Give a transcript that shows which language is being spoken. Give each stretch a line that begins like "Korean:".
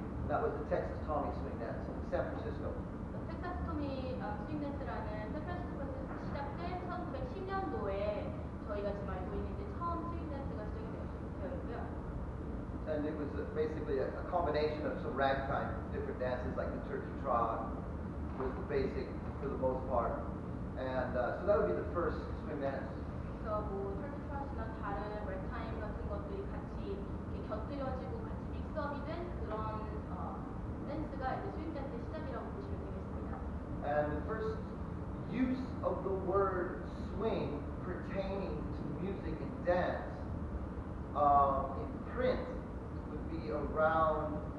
English: That was the Texas Tommy swing dance in San Francisco.
Korean: 텍사스 토미 스윙 댄스라는 샌프란시스코에서 시작된 1910년도에 저희가 지금 알고 있는 이제 처음 스윙 댄스가 시작이 되었고요.
English: And it was basically a combination of some ragtime, different dances like the turkey trot was the basic for the most part. And so that would be the first swing dance.
Korean: 그래서 뭐 터키 트롯이나 다른 랩타임 같은 것들이 같이 이렇게 곁들여지고 같이 믹스업이 된 그런 댄스가 이제 스윙 댄스의 시작이라고 보시면 되겠습니다.
English: And the first use of the word swing pertaining to music and dance in print would be around,